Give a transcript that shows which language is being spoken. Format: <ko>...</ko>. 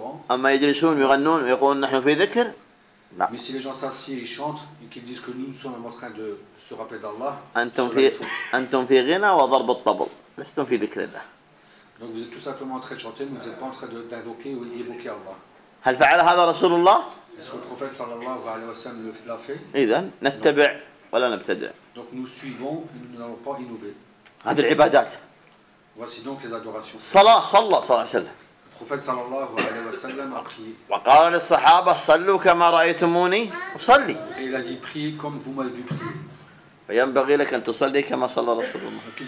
<ar>أما يجلسون يغنون ويقولون نحن في ذكر. لا.</ar> <fr>Mais si les gens s'assient et chantent et qu'ils disent que nous sommes en train de se rappeler d'Allah.</fr> <ar>أنتم في غنى وضرب الطبل. لستم في ذكر الله.</ar> <fr>Donc vous êtes tout simplement en train de chanter, mais vous n'êtes pas en train d'invoquer ou d'évoquer Allah.</fr> <ar>هل فعل هذا رسول الله؟</ar> <fr>Est-ce que le prophète</fr> <ar>sallallahu alayhi wa sallam</ar> <fr>l'a fait?</fr> <ar>إذن نتبع ولا نبتدع.</ar> <fr>Donc nous suivons et nous n'allons pas innover.</fr> <ar>هذه العبادات.</ar> <fr>Voici donc les adorations.</fr> <ar>صلاة صلى صلى الله عليه وسلم.</ar> <fr>Le prophète</fr> <ar>sallallahu alayhi wa sallam</ar> <fr>a prié.</fr> <ar>وقال للصحابة صلوا كما رأيتموني وصلي.</ar> <fr>Et il a dit prier comme vous m'avez vu prier.</fr> <ar>فينبغي لك أن تصلي كما صلى رسول الله.</ar>